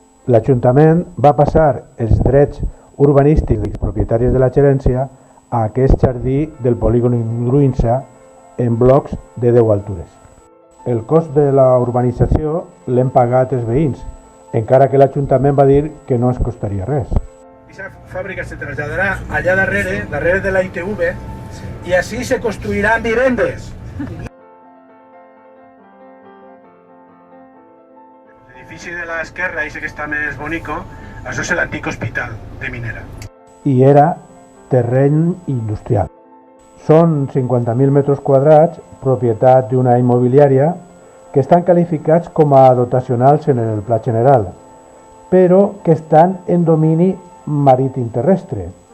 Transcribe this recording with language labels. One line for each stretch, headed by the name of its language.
Catalan: L'Ajuntament va passar els drets urbanístics dels propietaris de la gerència a aquest jardí del polígon Ingruïnsa en blocs de 10 altures. El cost de la urbanització l'hem pagat els veïns, encara que l'Ajuntament va dir que no ens costaria res.
Spanish: Esa fábrica se trasladará allá
Catalan: darrere
Spanish: de la ITV, y así se construirán
Catalan: vivendes. L'edifici de l'esquerra, i sé que està més bonico, això és l'antic hospital de Minera. I era terreny industrial. Són 50.000 metres quadrats, propietat d'una immobiliària, que estan qualificats com a dotacionals en el pla general, però que estan en domini marítim terrestre.